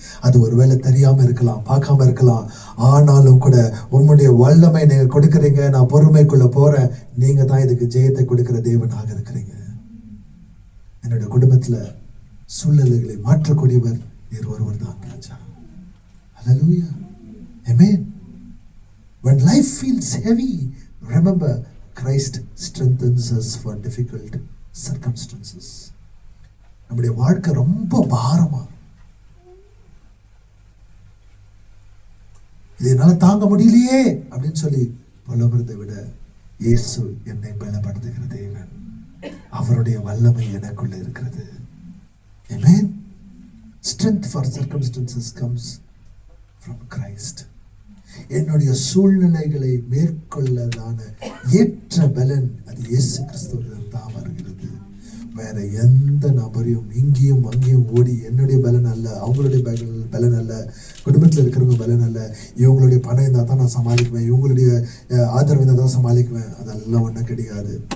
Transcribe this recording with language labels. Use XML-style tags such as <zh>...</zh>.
<ta>அது ஒருவேளை தெரியாம இருக்கலாம், பார்க்காம இருக்கலாம், ஆனாலும் கூட உம்முடைய வல்லமை நீங்க கொடுக்குறீங்க, நான் பொறுமைக்குள்ள போறேன், நீங்க தான் இதுக்கு ஜெயத்தை கொடுக்கிற தேவனாக இருக்கிறீங்க. என்னோட குடும்பத்துல சூழ்நிலைகளை மாற்றக்கூடியவர் நீர் ஒருவர் தான் ராஜா. ஹல்லேலூயா, ஆமென்.</ta> <en>When life feels heavy, remember Christ strengthens us for difficult circumstances.</en> <ta>நம்முடைய வாழ்க்கை ரொம்ப பாரமா, இதனால தாங்க முடியலையே அப்படின்னு சொல்லி புலம்புறதை விட, இயேசு என்னை பலப்படுத்துகிற தேவன், அவருடைய வல்லமை எனக்குள்ள இருக்கிறது.</ta> <en>Amen. Strength for circumstances comes from Christ.</en> <ta>என்னுடைய சூழ்நிலைகளை மேற்கொள்ளதான ஏற்ற பலன் அது இயேசு கிறிஸ்துவிடம் தான் வருகிறது. வேற எந்த நபரையும் இங்கேயும் அங்கேயும் ஓடி என்னுடைய பலன் அல்ல, அவங்களுடைய பலன் அல்ல, குடும்பத்தில் இருக்கிறவங்க பலன் அல்ல, இவங்களுடைய பணம் இருந்தால் தான் நான் சமாளிக்குவேன், இவங்களுடைய ஆதரவு இருந்தால் தான் சமாளிக்குவேன், அதெல்லாம் ஒன்றும் கிடையாது.</ta>